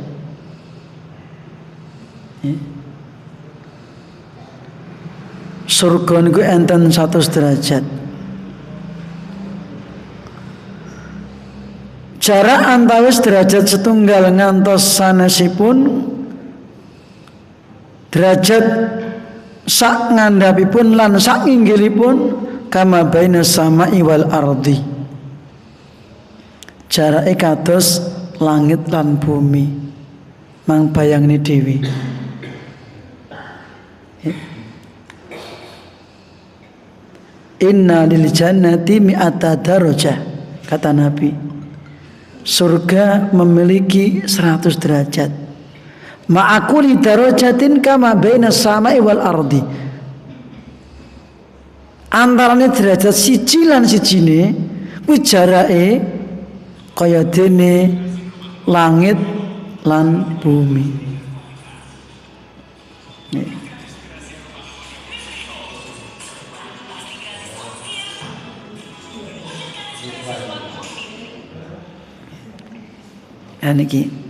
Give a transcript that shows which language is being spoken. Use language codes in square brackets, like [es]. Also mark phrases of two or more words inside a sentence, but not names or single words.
[jv] Surga niku enten 100 derajat. Jarak antawis derajat setunggal ngantos sanesipun derajat sak ngandhapipun lan sak inggilipun [ar] كما بين السماء والأرض. [jv] Jarake kados langit lan bumi. Mang bayangne dhewe. [ar] إن للجنة مائة درجة, [id] kata Nabi. Surga memiliki 100 derajat. [ar] مع كل درجة كما بين السماء والأرض. [jv] Antarane derajat siji lan sijine kuwi jarake kaya dene langit lan bumi. Niki.